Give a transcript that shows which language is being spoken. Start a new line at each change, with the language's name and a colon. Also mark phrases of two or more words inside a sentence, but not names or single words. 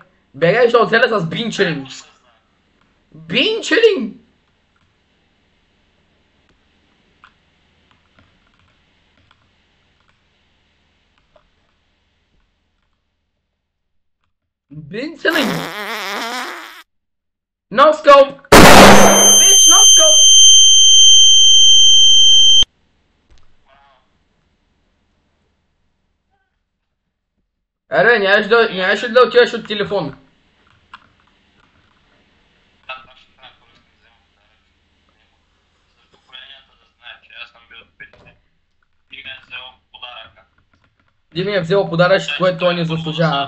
Bulgarian: Бегай, ще оцеля с бинчелин! Бинчелин! Бинчелин!
English: No scope! Bitch, no scope!
Bulgarian: Аре, нямаше да отиваш от телефон. Дими е взел подаръчето, което той не заслужава.